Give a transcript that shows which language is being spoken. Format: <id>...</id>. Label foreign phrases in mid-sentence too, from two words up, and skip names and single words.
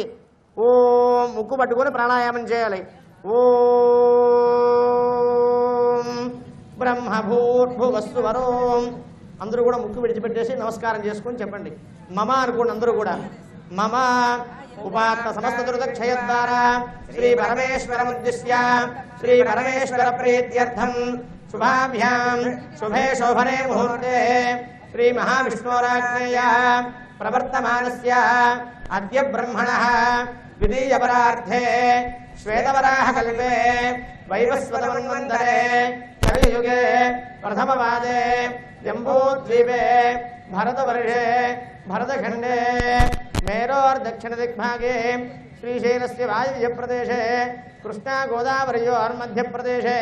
<te>ఓం ముక్కు పట్టుకొని ప్రాణాయామం చేయాలి.</te> <sa>ఓం బ్రహ్మభూర్భువస్సు వరోం.</sa> <te>అందరూ కూడా ముక్కు విడిచిపెట్టేసి నమస్కారం చేసుకొని చెప్పండి. మమ అనుకోండి. అందరూ కూడా</te> <sa>మమ ఉపాత్మ సమస్త దురితక్షయ ద్వారా శ్రీ పరమేశ్వరముద్దిశ్య శ్రీ పరమేశ్వర ప్రీత్యర్థం शुभाभ्यां शुभे शोभने मुहूर्ते श्री महाविष्णोराज्ञया प्रवर्तमानस्य अद्य ब्रह्मणः द्वितीयपरार्धे श्वेतवराहकल्पे वैवस्वतमन्वन्तरे कलियुगे प्रथमपादे जम्बूद्वीपे भरतवर्षे भरतखण्डे मेरोर्दक्षिणदिग्भागे श्रीशैलस्य वायव्यप्रदेशे कृष्णा गोदावरयोर्मध्यप्रदेशे</sa>